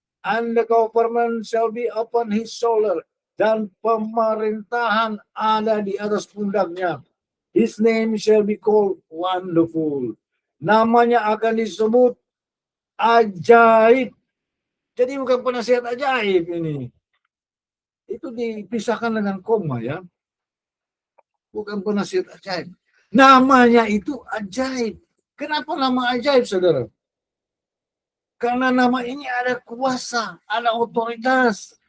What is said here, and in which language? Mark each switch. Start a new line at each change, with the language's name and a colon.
English: And the government shall be upon his shoulder.
Indonesian: Dan pemerintahan ada di atas pundaknya.
English: His name shall be called Wonderful.
Indonesian: Namanya akan disebut Ajaib. Jadi bukan penasihat ajaib ini. Itu dipisahkan dengan koma ya. Bukan penasihat ajaib. Namanya itu ajaib. Kenapa nama ajaib, saudara? Karena nama ini ada kuasa, ada otoritas.